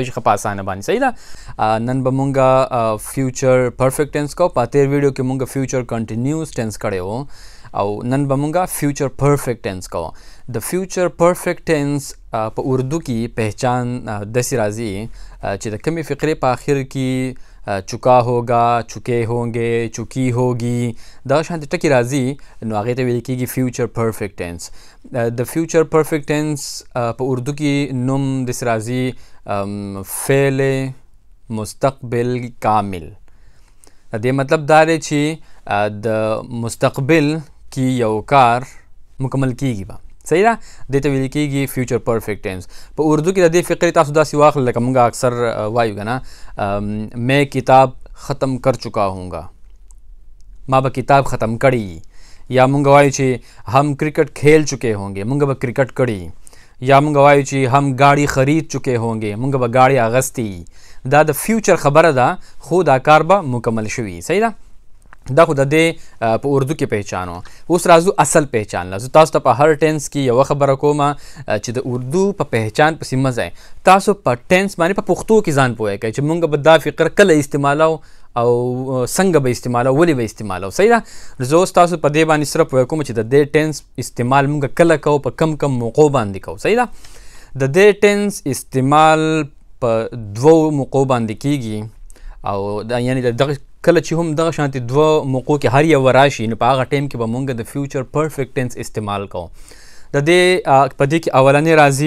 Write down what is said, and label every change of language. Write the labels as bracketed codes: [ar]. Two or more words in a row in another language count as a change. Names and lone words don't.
[ps] شي ښه په اسانه باندې صحیح ده نن به مونږ [en] future perfect tense [ps] کوو په تېر ویډیو کې مونږ [en] future continuous tense [ps] کړی و او نن به مونږ [en] future perfect tense [ps] کوو د [en] future perfect tense [ps] په اردو کې پہچان داسې راځي چې د کمې فقرې په آخر کې [ur] چکا ہوگا چکے ہوں گے چکی ہوگی [ps] دا شانتې ټکي راځي نو هغې ته ویل کېږي [en] future perfect tense [ps] د [en] future perfect tense [ps] په اردو کې نوم داسې راځي فعل [ur] مستقبل کامل [ps] د دې مطلب دا دی چې د مستقبل کې یو کار مکمل کیږي به صحیح ده دې ته ویل کېږي [en] future perfect tense [ps] په اردو کې د دې فقرې تاسو داسې واخلئ لکه مونږ اکثر وایو که نه [ur] میں کتاب ختم کر چکا ہوں گا [ps] ما به کتاب ختم کړی یا مونږ وایو چې [ur] هم کرکټ کھیل چکے ہوں گے [ps] مونږ به کرکټ کړی یا مونږ وایو چې [ur] هم گاڑی خرید چکے ہوں گے [ps] مونږ به گاڑی اغستی دا د فیوچر خبره ده خو دا کار به مکمل شوي صحیح ده دا خو د دې په اردو کې پہچان و اوس راځو اصل پہچان له زه تاسو ته په هر ټینس کې یوه خبره کوم چې د اردو په پہچان پسې مه ځئ تاسو په ټینس باندې په پښتو کې ځان پوهی کوئ چې مونږ به دا فقر کله استعمالو او څنګه به استعمالو ولې به استعمالو صحیح ده زه اوس تاسو په دې باندې صرف پوهی کوم چې د دې ټینس استعمال مونږ کله کوو په کم موقعو باندې کوو صحیح ده د دې ټینس استعمال په 2 موقعو باندې کیږي او دا یعنی دغه کله چې هم دغه شانتې 2 موقعو کې هر یو راشي نو په هغه ټایم کې به مونږ د [en] future perfect tense [ps] استعمال کوو د دې په دې کې اولنې